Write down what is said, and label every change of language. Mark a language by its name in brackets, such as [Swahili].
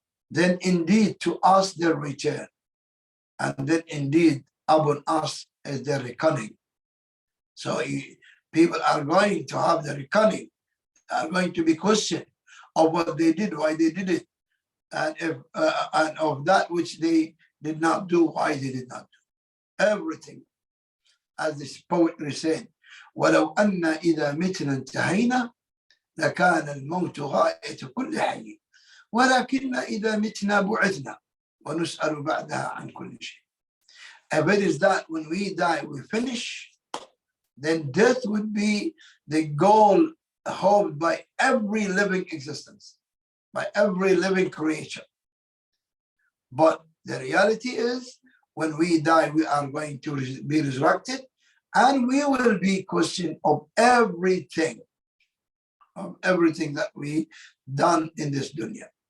[English] Then indeed to us their return, and then indeed upon us is their reckoning. So people are going to have the reckoning, are going to be questioned of what they did, why they did it, and if and of that which they did not do, why they did not do. Everything, as this poetry said, [Arabic] وَلَوْ أَنَّا إِذَا مِتْنَا انْتَهَيْنَا لَكَانَ الْمَوْتُ غَايَةَ كُلِّ حَيٍّ وَلَكِنَّ إِذَا مِتْنَا بُعِثْنَا وَنُسْأَلُ بَعْدَهَا عَنْ كُلِّ شَيْءٍ. [English] If it is that when we die, we finish, then death would be the goal hoped by every living existence, by every living creature. But the reality is, when we die, we are going to be resurrected, and we will be questioned of everything that we done in this dunya.